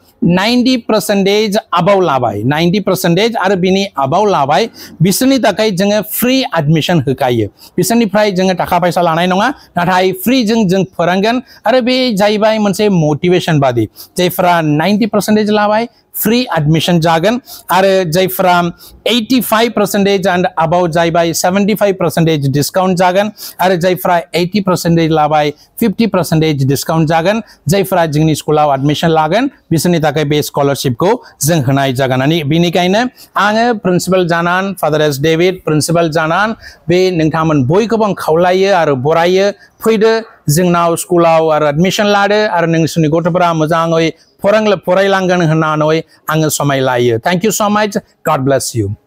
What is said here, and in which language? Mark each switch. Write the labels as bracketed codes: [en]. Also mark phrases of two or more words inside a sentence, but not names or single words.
[brx] 90% अबाव लाबाय 90% आरो बिनि अबाव लाबाय बिसोरनि थाखाय जोङो [en] free admission [brx] होखायो बिसोरनिफ्राय जोङो थाखा फैसा लानाय नङा नाथाय फ्री जों फोरोंगोन आरो बे जाहैबाय मोनसे मोटिवेशन बादि जायफोरा 90% लाबाय [en] free admission [brx] जागोन आरो जायफ्रा 85% [en] and about [brx] जायबाय 75% डिस्काउंट जागोन आरो जायफ्रा 80% लाबाय 50% डिस्काउंट जागोन जायफ्रा जोंनि स्कुलाव एडमिशन लागोन बिसोरनि थाखाय बे स्कलारशिपखौ जों होनाय जागोन बेनिखायनो आङो प्रिन्सिपाल जानान फादार एस डेविड प्रिन्सिपाल जानान बे नोंथांमोन बयखौबो आं खावलायो आरो बरायो फैदो जोंनाव स्कुलाव आरो एडमिशन लादो आरो नोंसोरनि गथ'फोरा मोजाङै फरायलांगोन होननानै आङो समाय लायो [en] thank you so much God bless you